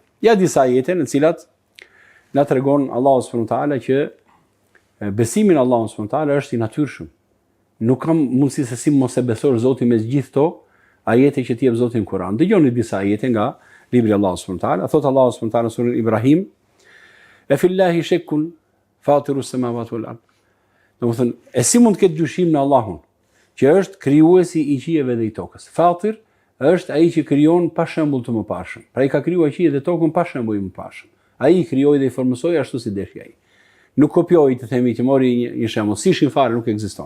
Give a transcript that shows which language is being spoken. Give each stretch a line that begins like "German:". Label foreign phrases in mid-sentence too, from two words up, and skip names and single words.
Albanian: Ja disa ajete në të cilat na tregon Allahu
Arabic: سبحانه وتعالى
Albanian: që besimi në Allahun
Arabic: سبحانه وتعالى
Albanian: është i natyrshëm. Nuk kam mundësi se si mos e besosh Zotin me gjithë to ajete që t'i jep Zoti në Kur'an. Dëgjoni disa ajete nga libri i Allahut
Arabic: سبحانه وتعالى.
Albanian: Thot Allahu
Arabic: سبحانه وتعالى
Albanian: në surën Ibrahim,
Arabic: "أفي الله شك فاطر السماوات والأرض."
Albanian: Domethënë, e si mund të ketë dyshim në Allahun, që është krijuesi i qielleve dhe i tokës. Fatir është ai që krijon pa shembull të mëparshëm. Pra i ka krijuar qiellin dhe tokën pa shembull të mëparshëm. Ai i krijoi dhe i formosoi ashtu si deshi ai. Nuk kopjoi, të themi, që mori një shembull, si shin fare nuk ekziston.